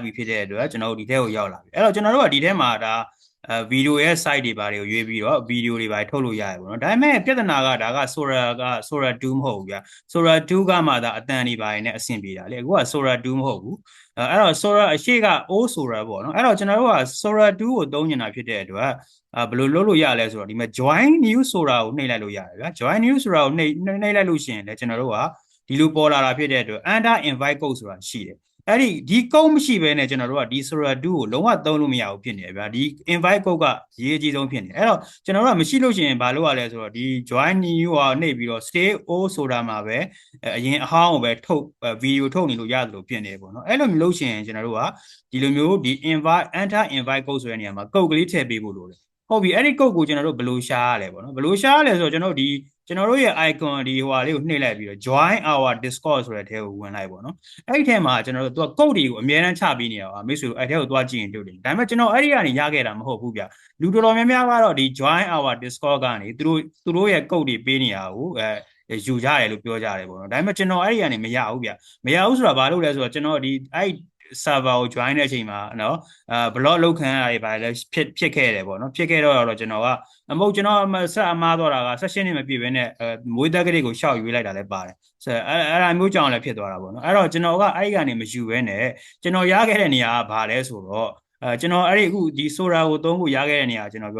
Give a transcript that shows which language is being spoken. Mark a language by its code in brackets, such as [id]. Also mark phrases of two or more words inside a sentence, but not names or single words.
[my] ပြီဖြစ်တဲ့အတွက်ကျွန်တော်တို့ဒီထဲကိုရောက်လာပြီအဲ့တော့ကျွန်တော်တို့ကဒီထဲမှာဒါဗီဒီယိုရဲ့ site တွေပါတယ်ကိုရွေးပြီးတော့ဗီဒီယိုတွေပါထုတ်လို့ရတယ်ပေါ့နော်ဒါပေမဲ့ပြဿနာကဒါက Sora 2မဟုတ်ဘူးဗျာ Sora 2ကမှဒါအတန်တွေပါတယ်နဲ့အဆင်ပြေတာလေအခုက Sora 2မဟုတ်ဘူးအဲ့တော့ Sora အရှိက Sora ပေါ့နော်အဲ့တော့ကျွန်တော်တို့က Sora 2ကိုသုံးနေတာဖြစ်တဲ့အတွက်ဘယ်လိုလုပ်လို့ရလဲဆိုတော့ဒီမှာ [en] join new Sora [my] ကိုနှိပ်လိုက်လို့ရတယ်ဗျာ [en] join new Sora [my] ကိုနှိပ်လိုက်လို့ရှိရင်လည်းကျွန်တော်တို့ကဒီလိုပေါ်လာတာဖြစ်တဲ့အတွက် [en] under invite code [my] ဆိုတာရှိတယ် အဲ့ဒီကုတ်မရှိဘဲနဲ့ကျွန်တော်တို့ကဒီ Sora 2ကိုလုံးဝသုံးလို့မရဘူးဖြစ်နေတယ်ဗျာဒီ invite ကုတ်ကရေးအကြီးဆုံးဖြစ်နေအဲ့တော့ကျွန်တော်တို့ကမရှိလို့ရှိရင်ဘာလုပ်ရလဲဆိုတော့ဒီ [en] join new [my] ဟာနှိပ်ပြီးတော့ [en] stay all [my] ဆိုတာမှာပဲအရင်အဟောင်းကိုပဲထုတ်ဗီဒီယိုထုတ်နေလို့ရတယ်လို့ဖြစ်နေပေါ့နော်အဲ့လိုမျိုးလုပ်ရှင်ကျွန်တော်တို့ကဒီလိုမျိုးဒီ [en] invite enter invite [my] ကုတ်ဆိုတဲ့နေရာမှာကုတ်ကလေးထည့်ပေးဖို့လိုတယ်ဟုတ်ပြီအဲ့ဒီကုတ်ကိုကျွန်တော်တို့ဘယ်လိုရှားရလဲပေါ့နော်ဘယ်လိုရှားရလဲဆိုတော့ကျွန်တော်တို့ရဲ့ icon ဒီဟိုဟာလေးကိုနှိပ်လိုက်ပြီးတော့ [en] join our discord [my] ဆိုတဲ့ထဲကိုဝင်လိုက်ပေါ့နော်အဲ့ဒီထဲမှာကျွန်တော်တို့သူကကုတ်တွေကိုအများအားချပေးနေတာပါမိတ်ဆွေအဲ့ထဲကိုသွားကြည့်ရင်တွေ့တယ်ဒါပေမဲ့ကျွန်တော်အဲ့ဒီကနေရခဲ့တာမဟုတ်ဘူးဗျလူတော်တော်များများကတော့ဒီ [en] join our discord [my] ကနေသူတို့ရဲ့ကုတ်တွေပေးနေတာကိုယူကြတယ်လို့ပြောကြတယ်ပေါ့နော်ဒါပေမဲ့ကျွန်တော်အဲ့ဒီကနေမရဘူးဗျမရဘူးဆိုတာဘာလို့လဲဆိုတော့ကျွန်တော်ဒီအဲ့ server ကို join တဲ့အချိန်မှာနော်block လောက်ခံရတယ်ဗါလဲဖြစ်ခဲ့တယ်ပေါ့နော်ဖြစ်ခဲ့တော့ကျွန်တော်ကအမဟုတ်ကျွန်တော်ဆက်အမားတော့တာက session နဲ့မပြည့်ဘဲနဲ့မွေးတက်ကလေးကိုရှောက်ရွေးလိုက်တာလည်းပါတယ်အဲ့ဒါမျိုးကြောင့်လည်းဖြစ်သွားတာပေါ့နော်အဲ့တော့ကျွန်တော်ကအဲ့ဒီကနေမယူဘဲနဲ့ကျွန်တော်ရခဲ့တဲ့နေရာကဘာလဲဆိုတော့ကျွန်တော်အဲ့ဒီအခုဒီ Sora ကိုသုံးဖို့ရခဲ့တဲ့နေရာကျွန်တော်ပြော